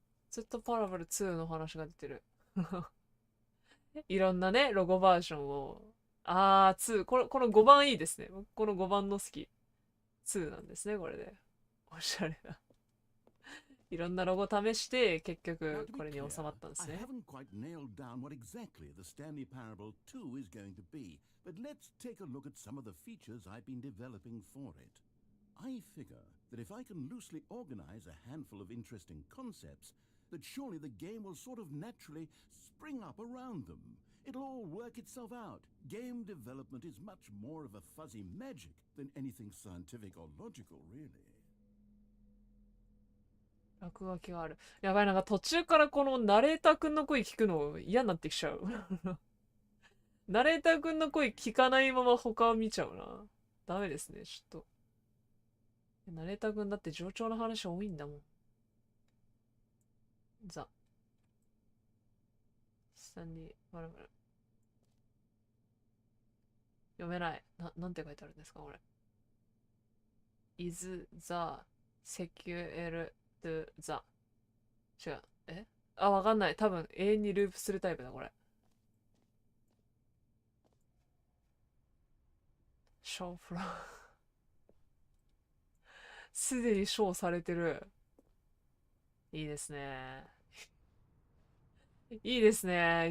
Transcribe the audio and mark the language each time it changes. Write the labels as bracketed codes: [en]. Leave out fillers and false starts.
[ja] ずっとパラブル2の話が出てる。いろんなね、ロゴバージョンを。 2。 この5番いいですね。この5番の好き。 2なんですね、これで。おしゃれな。いろんなロゴ試して、結局これに収まったんですね。 [en] I haven't quite nailed down what exactly the Stanley Parable 2 is going to be, but let's take a look at some of the features I've been developing for it. I figure that if I can loosely organize a handful of interesting concepts, that surely the game will sort of naturally spring up around them. It'll all work itself out. Game development is much more of a fuzzy magic than anything scientific or logical, really. [ja] 落書きがある。やばい、なんか途中からこのナレーターくんの声聞くの嫌になってきちゃう。ナレーターくんの声聞かないまま他を見ちゃうな。ダメですね、ちょっと。ナレーターくんだって冗長な話多いんだもん。スタンリー、まるまる。読めない。なんて書いてあるんですか、これ。 [en] is the secured the [ja] 違う。わかんない。多分永遠にループするタイプだ、これ。ショーフラー。すでにショーされてる。いいですね。いいですね。